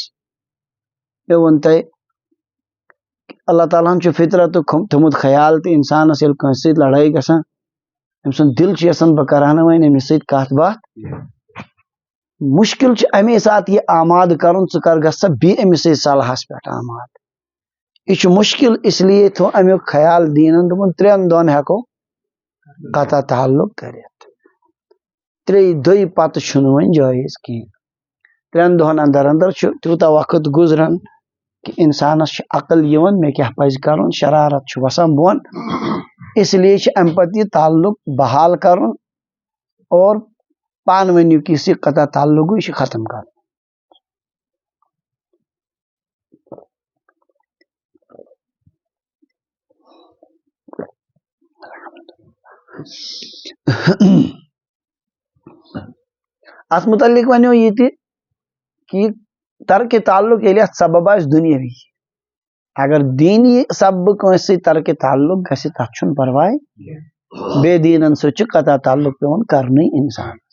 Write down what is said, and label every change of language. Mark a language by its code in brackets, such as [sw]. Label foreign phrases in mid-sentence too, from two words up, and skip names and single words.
[ks] مےٚ ووٚن تۄہہِ اللہ تعالیٰ ہن چھُ فطرتُک تھوٚمُت خیال تہٕ انسانس ییٚلہِ کٲنٛسہِ سۭتۍ لڑٲے گژھان، أمۍ سُنٛد دل چھُ یژھان بہٕ کرٕ ہا نہٕ وۄنۍ أمِس سۭتۍ کتھ باتھ. مشکل چھُ امے ساتہٕ یہِ آماد کرُن ژٕ کر گژھ سا بیٚیہِ أمِس سۭتۍ صلحس پٮ۪ٹھ آماد. یہِ چھُ مشکل، [ur] اس لیے [ks] تھوٚو امیُک خیال دیٖنن، دوٚپُن 3 دۄہن ہٮ۪کو قطع تعلق کٔرِتھ. 3 دۄہہِ پتہٕ چھُنہٕ وۄنۍ جٲیز کینٛہہ. 3 دۄہن اندر اندر چھُ تیوٗتاہ وقت گُزران کہ انسانس چھُ عقل یِوان مےٚ کیٛاہ پزِ کرُن، شرارت چھُ وسان بۄن. [ur] اس لیے [ks] چھُ امہِ پتہٕ یہِ تعلق بحال کرُن اور پانہٕ ؤنیُک یُس یہِ قطع تعلق یہِ چھُ ختم کرُن. اتھ متعلق ونیو یہ تہِ کہ ترک تعلق ییٚلہِ اتھ سبب آسہِ دُنیاوی، اگر دینی سببہٕ کٲنٛسہِ سۭتۍ ترک تعلق گژھِ تتھ چھُنہٕ پرواے، بے دیٖنن سۭتۍ چھُ قطع تعلق پیوان کرنٕے انسانس.